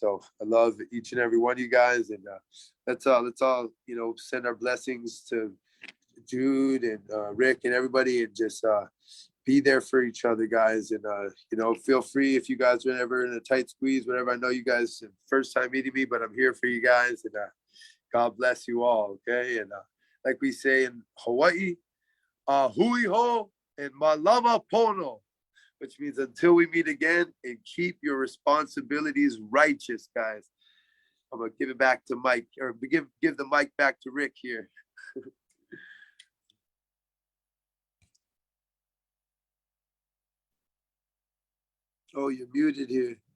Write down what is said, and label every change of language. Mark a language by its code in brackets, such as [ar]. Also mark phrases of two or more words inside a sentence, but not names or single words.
[en] So I love each and every one of you guys, and let's all send our blessings to Jude and Rick and everybody, and just be there for each other, guys. And feel free, if you guys are ever in a tight squeeze, whatever. I know you guys first time meeting me, but I'm here for you guys, and God bless you all. Okay. And like we say in Hawaii, [haw] hui ho [en] and [haw] malama pono, [en] which means until we meet again, and keep your responsibilities righteous, guys. I'm gonna give it back to Mike, or give the mic back to Rick here. Oh, you're muted here.